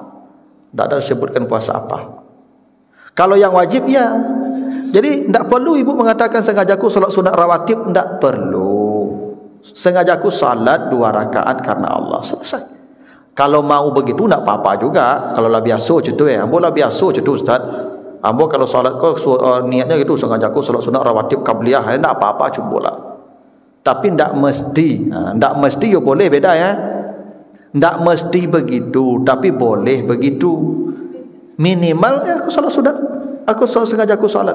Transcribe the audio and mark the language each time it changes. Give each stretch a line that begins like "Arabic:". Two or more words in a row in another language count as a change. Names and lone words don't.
Indonesian: Tak ada disebutkan puasa apa. Kalau yang wajib ya. Jadi tak perlu ibu mengatakan sengaja aku solat sunat rawatib. Tak perlu. Sengaja aku salat 2 rakaat karena Allah, selesai. Kalau mau begitu tak apa-apa juga.
Minangkabau: Kalau lah biasa macam tu ambo lah biasa macam tu Ustaz.
Indonesian: Ambo kalau salat kau niatnya gitu, sengaja aku salat sunat rawatib qabliyah, tak apa-apa cubalah. Tapi tak mesti. Tak mesti yo boleh, beda ya. Tak mesti begitu, tapi boleh begitu. Minimal aku salat sunat, aku sengaja aku salat.